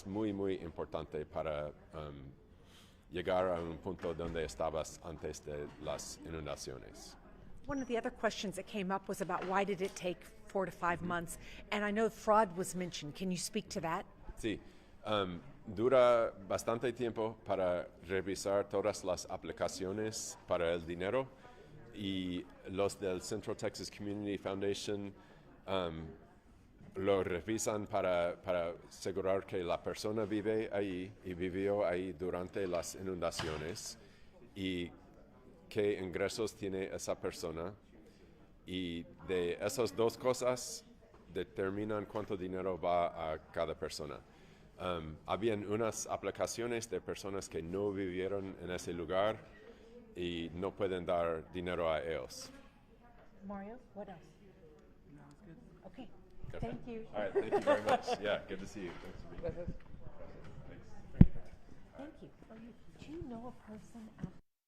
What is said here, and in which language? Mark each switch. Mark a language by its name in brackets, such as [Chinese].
[Spanish] Es muy, muy importante para llegar a un punto donde estabas antes de las inundaciones. [English] One of the other questions that came up was about why did it take 4 to 5 months? And I know fraud was mentioned. Can you speak to that? [Spanish] Sí, dura bastante tiempo para revisar todas las aplicaciones para el dinero y los del Central Texas Community Foundation lo revisan para asegurar que la persona vive ahí y vivió ahí durante las inundaciones y qué ingresos tiene esa persona, y de esas dos cosas determinan cuánto dinero va a cada persona. Habían unas aplicaciones de personas que no vivieron en ese lugar y no pueden dar dinero a ellos. [English] Mario, what else? No, it's good. Okay. Thank you. All right, thank you very much. Yeah, good to see you. Thanks for being here. Thank you. Do you know a person out